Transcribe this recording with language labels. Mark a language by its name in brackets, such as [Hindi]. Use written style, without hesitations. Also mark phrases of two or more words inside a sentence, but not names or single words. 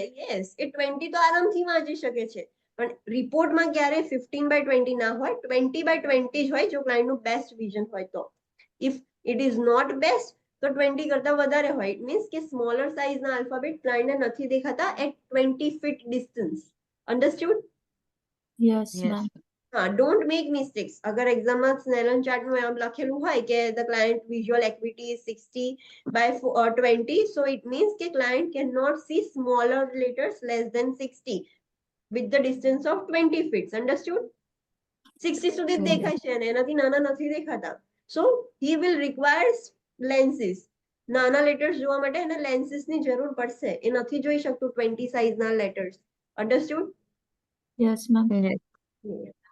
[Gujarati] યસ, એ 20 તો આરામથી વાંચી શકે છે, પણ રિપોર્ટમાં ક્યારે 15 by 20 ના હોય, 20 by 20 જ હોય જો ક્લાયન્ટ નું [English] best vision [Gujarati] હોય તો. [English] if it is not best [Gujarati] તો 20 કરતા વધારે હોય. [English] it means [Gujarati] કે [English] smaller size [Gujarati] ના આલ્ફાબેટ ક્લાયન્ટને નથી દેખાતા [English] at 20 feet distance. Understood? યસ Yes. મેમ હા, don't make mistakes. [Gujarati] અગર એક્ઝામમાં સ્નેલન ચાર્ટમાં એમ લખેલું હોય કે [English] the client visual acuity is 60 by 20, so it means કે client cannot see smaller letters less than 60 with the distance of 20 feet. Understood? [Gujarati] 60 સુધી જ દેખાય છે અને એનાથી નાના નથી દેખાતા. [English] So he will require lenses. [Gujarati] નાના letters જોવા માટે એને lenses ની જરૂર પડશે. એ નથી જોઈ શકતું 20 size ના letters. Understood? [English] yes ma'am Yes. Yeah.